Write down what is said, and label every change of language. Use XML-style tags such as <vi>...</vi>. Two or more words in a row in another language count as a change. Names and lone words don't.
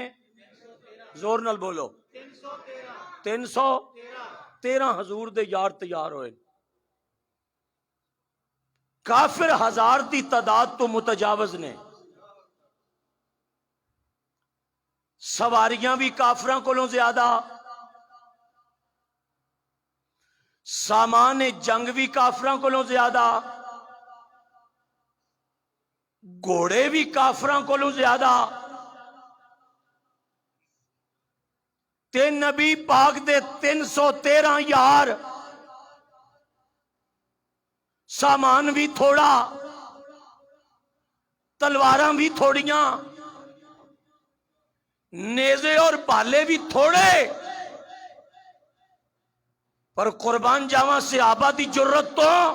<pa>زور نال بولو. 313 حضور دے یار تیار ہوئے. کافر 1000 دی تعداد تو متجاوز نے. سواریاں بھی کافراں کولوں زیادہ، سامان جنگ بھی کافراں کولوں زیادہ، گھوڑے بھی کافراں کولوں زیادہ. تے نبی پاک دے 313 یار، سامان بھی تھوڑا، تلواراں بھی تھوڑیاں، نیزے اور بھالے بھی تھوڑے، پر قربان جاواں صحابہ دی جرت تو.</pa>